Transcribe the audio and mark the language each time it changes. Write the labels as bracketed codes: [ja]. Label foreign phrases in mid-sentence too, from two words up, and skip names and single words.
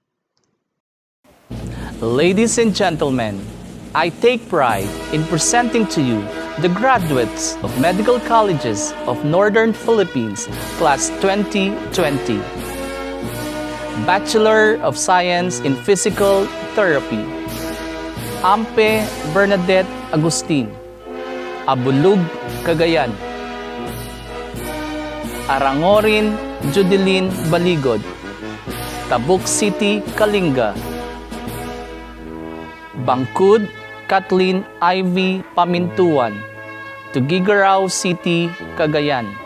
[en] Ladies and gentlemen, I take pride in presenting to you the graduates of medical colleges of Northern Philippines, Class 2020. Bachelor of Science in Physical Therapy, Ampe Bernadette Agustin, Abulug, Cagayan. Arangorin Judeline Baligod, Tabuk City, Kalinga. Bangkud Kathleen Ivy Pamintuan, Tugigaraw City, Cagayan.